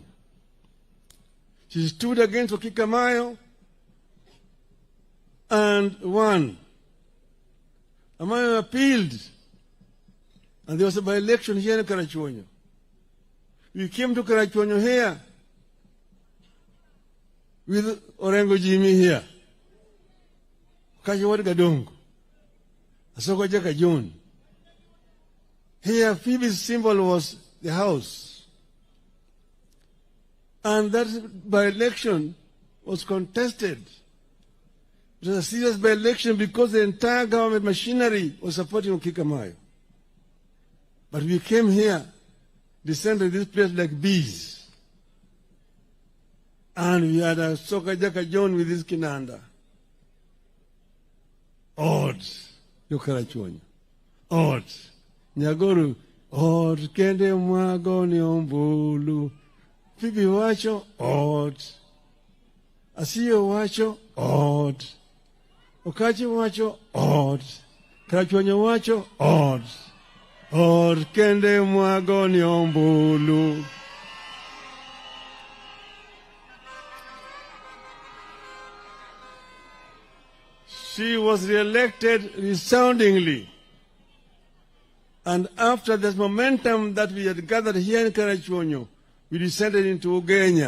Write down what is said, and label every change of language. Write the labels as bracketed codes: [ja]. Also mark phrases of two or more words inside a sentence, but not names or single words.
[en] She stood against Okikamayo and won. Amayo appealed, and there was a by-election here in Karachuonyo. We came to Karachuonyo here with Orengo Jimmy here. Kajiwad Gadongo. Asoko Jaka John. Here, Phoebe's symbol was the house. And that by-election was contested. It was a serious by-election because the entire government machinery was supporting Okikamayo. But we came here, descended this place like bees. And we had a Soka Jaka John with his kinanda. [luo] Odd. Yokarachuonyo. Odd. Nyagoru. Odd. Kende mwago ni ombulu. Phoebe wacho. Odd. Aisiyo wacho. Odd. Okachi wacho. Odd. Karachuonyo wacho. Odd. Odd. Kende mwago ni ombulu. [en] She was re-elected resoundingly. And after this momentum that we had gathered here in Karachuonyo, we descended into Ugenya.